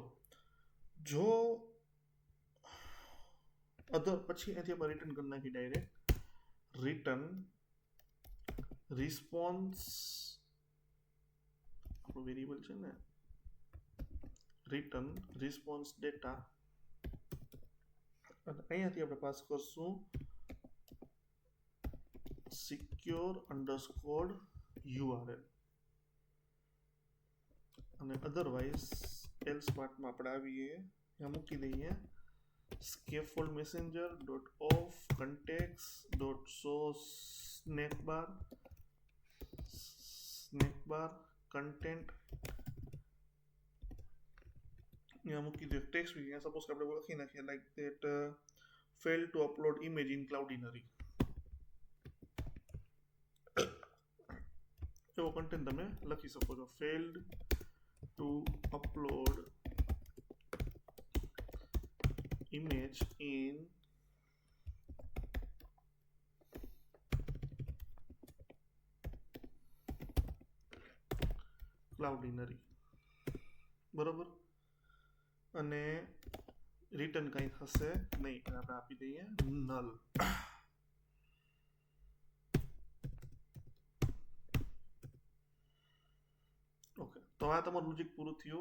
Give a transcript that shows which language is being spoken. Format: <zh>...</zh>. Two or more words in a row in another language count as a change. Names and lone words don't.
<gu>જો અધર પછી અહીંથી આપણે રિટર્ન કરી નાખી ડાયરેક્ટ.</gu> <en>return response</en> <gu>આપણું વેરિયેબલ છે ને,</gu> <en>return response data,</en> <gu>અને અહીંયાથી આપણે પાસ કરશું</gu> <en>secure underscore URL,</en> <gu>અને અધરવાઇઝ એલ્સ પાર્ટમાં આપણે આવીએ, અહીંયા મૂકી દઈએ</gu> <en>scaffold messenger dot off context dot show snackbar content.</en> <gu>यहाँ મૂકી દે ટેક્સ્ટ. અહીંયા સપોઝ કે આપણે લખી નાખીએ</gu> <en>like that fail to upload image in Cloudinary.</en> <gu>એવો કન્ટેન્ટ તમે લખી શકો છો.</gu> <en>failed to upload image in Cloudinary,</en> <gu>બરોબર. અને રિટર્ન કંઈ થશે નહીં, આપણે આપી દઈએ નલ. ઓકે, તો આ તમારું લોજિક પૂરું થયું.</gu>